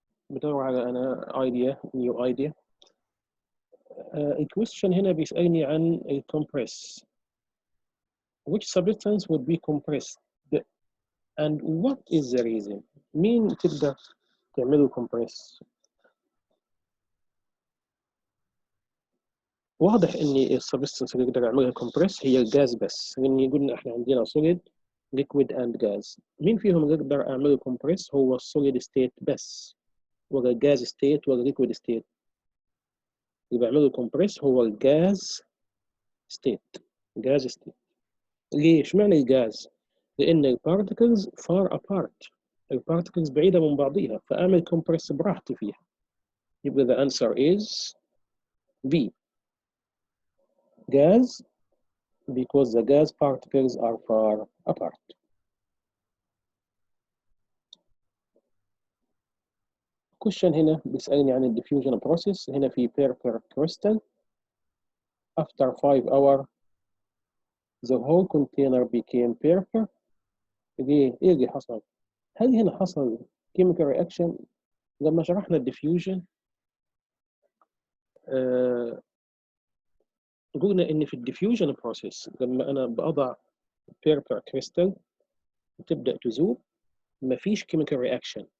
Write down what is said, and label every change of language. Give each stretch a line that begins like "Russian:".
Arabic: بدور على أنا
English: new idea.
Arabic: الكويستشن هنا بيسألني عن الكمبريس.
English: Which substance would be compressed and what is the reason؟
Arabic: مين تقدر تعمله
English: compress؟
Arabic: واضح ان السبستنس اللي نقدر نعملها كومبريس هي الجاز بس، لان قلنا احنا عندنا سوليد ليكويد اند جاز. مين فيهم اللي نقدر اعمله كومبريس؟ هو السوليد ستيت بس، ولا الجاز ستيت ولا الليكويد ستيت؟ اللي بيعمله كومبريس هو الجاز ستيت. جاز ستيت. ليه؟ اشمعنى الجاز؟ لان البارتكلز فار ابارت، البارتكلز بعيده من بعضيها، فاعمل كومبريس براحتي فيها. يبقى
English: the answer is B, gas, because the gas particles are far apart.
Arabic: question هنا بيسألني عن الديفيوجن بروسيس. هنا في
English: purple crystal after 5 hours the whole container became purple.
Arabic: ايه اللي حصل؟ هل هنا حصل
English: chemical reaction؟
Arabic: لما شرحنا الديفيوجن قلنا ان في الديفيوجن بروسيس لما انا بضع
English: purple crystal
Arabic: وتبدا تذوب مفيش chemical reaction.